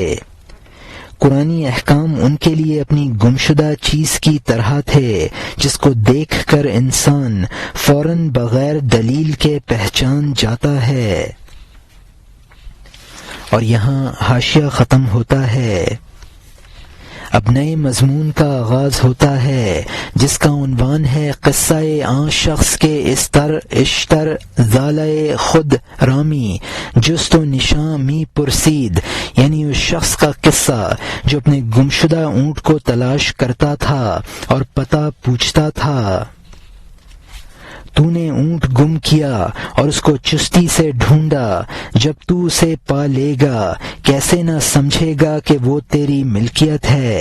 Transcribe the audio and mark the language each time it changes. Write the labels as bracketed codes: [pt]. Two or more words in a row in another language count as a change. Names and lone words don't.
[ur] قرآنی احکام ان کے لیے اپنی گمشدہ چیز کی طرح تھے جس کو دیکھ کر انسان فوراً بغیر دلیل کے پہچان جاتا ہے۔ اور یہاں حاشیہ ختم ہوتا ہے۔ اب نئے مضمون کا آغاز ہوتا ہے جس کا عنوان ہے [fa] قصہ آن شخص کے اشتر زالۂ خود رامی جست و نشاں می پرسید، [ur] یعنی اس شخص کا قصہ جو اپنے گمشدہ اونٹ کو تلاش کرتا تھا اور پتہ پوچھتا تھا۔ تو نے اونٹ گم کیا اور اس کو چستی سے ڈھونڈا، جب تو اسے پا لے گا کیسے نہ سمجھے گا کہ وہ تیری ملکیت ہے۔